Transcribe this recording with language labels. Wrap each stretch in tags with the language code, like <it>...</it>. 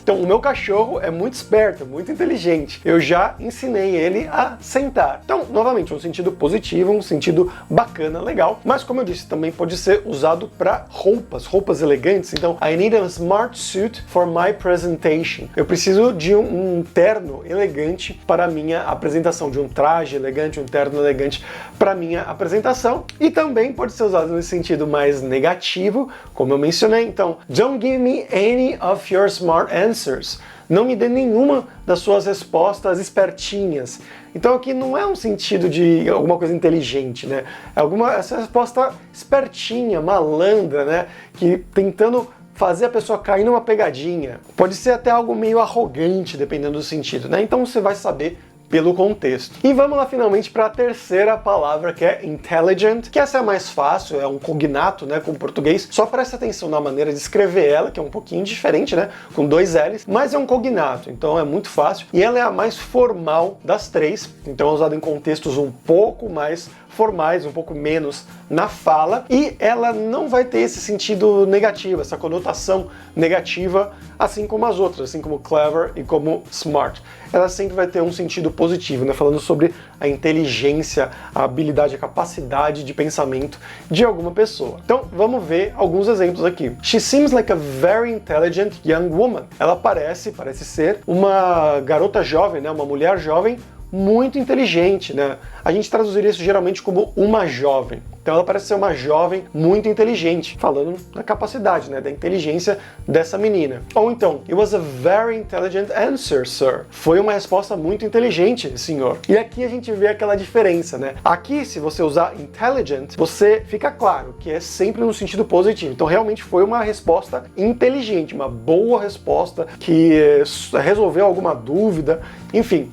<pt>Então o meu cachorro é muito esperto, muito inteligente. Eu já ensinei ele a sentar. Então, novamente, um sentido positivo, um sentido bacana, legal. Mas como eu disse, também pode ser usado para roupas elegantes.</pt> <en>Então, I need a smart suit for my presentation.</en> <pt>Eu preciso de um terno elegante para a minha apresentação, de um traje elegante, um terno elegante para a minha apresentação. E também pode ser usado nesse sentido mais negativo, como eu mencionei.</pt> <en>Então, don't give me any of your smart answers.</en> <pt>Não me dê nenhuma das suas respostas espertinhas. Então aqui não é um sentido de alguma coisa inteligente, né? É essa resposta espertinha, malandra, né? Que tentando fazer a pessoa cair numa pegadinha. Pode ser até algo meio arrogante, dependendo do sentido, né? Então você vai saber pelo contexto. E vamos lá finalmente para a terceira palavra, que é intelligent, que essa é a mais fácil, é um cognato, né, com o português. Só presta atenção na maneira de escrever ela, que é um pouquinho diferente, né, com dois L's, mas é um cognato, então é muito fácil. E ela é a mais formal das três, então é usada em contextos um pouco mais formais, um pouco menos na fala, e ela não vai ter esse sentido negativo, essa conotação negativa, assim como as outras, assim como clever e como smart. Ela sempre vai ter um sentido positivo, né? Falando sobre a inteligência, a habilidade, a capacidade de pensamento de alguma pessoa. Então, vamos ver alguns exemplos aqui.</pt> <en>She seems like a very intelligent young woman.</en> <pt>Ela parece ser uma garota jovem, né? Uma mulher jovem muito inteligente, né? A gente traduziria isso geralmente como uma jovem. Então ela parece ser uma jovem muito inteligente, falando da capacidade, né, da inteligência dessa menina. Ou então,</pt> <en>it was a very intelligent answer, sir.</en> <pt>Foi uma resposta muito inteligente, senhor. E aqui a gente vê aquela diferença, né? Aqui, se você usar intelligent, você fica claro que é sempre no sentido positivo. Então realmente foi uma resposta inteligente, uma boa resposta que resolveu alguma dúvida, enfim.</pt>